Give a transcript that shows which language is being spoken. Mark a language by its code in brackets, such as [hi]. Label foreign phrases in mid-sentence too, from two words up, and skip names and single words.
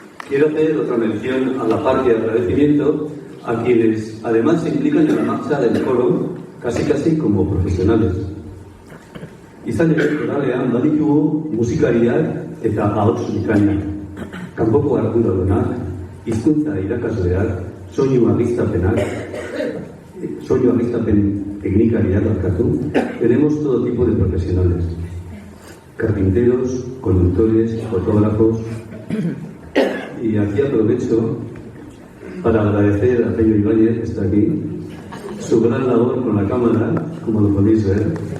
[es] Quiero hacer otra mención a la parte de agradecimiento a quienes además se implican en la marcha del coro casi como profesionales. [eu] Izan ere, koralean baditugu musikariak eta ahots bikainak, kanpoko arduradunak, hizkuntza irakasleak, soinu argiztapen teknikariak barkatu. [es] Tenemos todo tipo de profesionales: carpinteros, conductores, fotógrafos. Y aquí aprovecho para agradecer a Pello Ibáñez, que está aquí, su gran labor con la cámara, como lo podéis ver.